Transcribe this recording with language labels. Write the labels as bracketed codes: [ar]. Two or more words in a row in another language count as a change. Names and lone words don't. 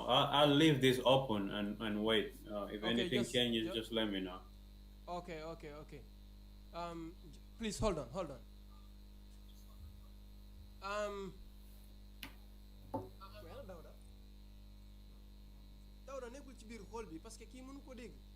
[en] I'll leave this open and wait. If anything changes, just let me know. Okay. Please hold on. [wo] Dawda nekkul ci biir xool bi [fr] parce que [wo] kii mënu ko dégg.